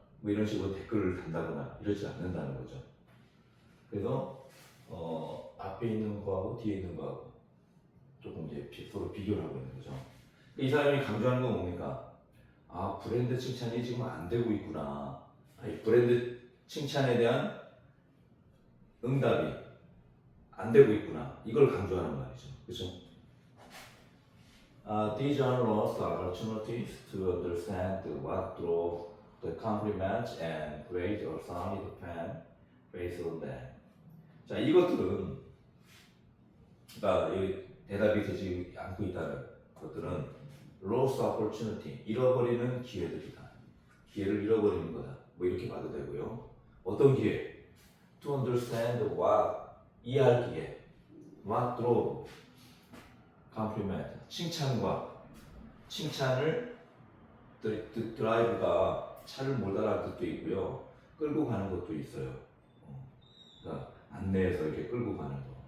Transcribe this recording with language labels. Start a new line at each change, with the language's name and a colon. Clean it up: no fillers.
Korean: 뭐 이런 식으로 댓글을 단다거나 이러지 않는다는 거죠. 그래서 앞에 있는 거하고 뒤에 있는 거하고 조금 이제 서로 비교를 하고 있는 거죠. 이 사람이 강조하는 건 뭡니까? 아, 브랜드 칭찬이 지금 안 되고 있구나. 아니, 브랜드 칭찬에 대한 응답이 안 되고 있구나. 이걸 강조하는 말이죠. 그렇죠?
English: These are lost opportunities to understand what drove the compliments and create a solid plan based on them.
Korean: 자, 이것들은 그러니까 이 대답이 되지 않고 있다는 것들은
English: lost opportunity,
Korean: 잃어버리는 기회들이다. 기회를 잃어버리는 거다. 뭐 이렇게 봐도 되고요. 어떤 기회?
English: To understand what,
Korean: 이해할 기회.
English: What drove compliment,
Korean: 칭찬을 드라이브가 차를 몰다라는 뜻도 있고요. 끌고 가는 것도 있어요. 그러니까 안내해서 이렇게 끌고 가는 거.